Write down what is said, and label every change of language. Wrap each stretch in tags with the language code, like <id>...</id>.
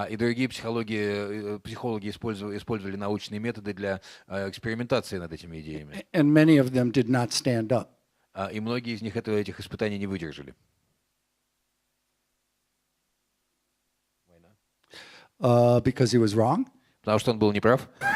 <ru>И другие психологи использовали научные методы для экспериментации над этими идеями.</ru> <en>And many of them did not stand up.</en> <ru>И многие из них этих испытаний не выдержали.</ru> <en>Because he was wrong?</en> <ru>Потому что он был неправ.</ru>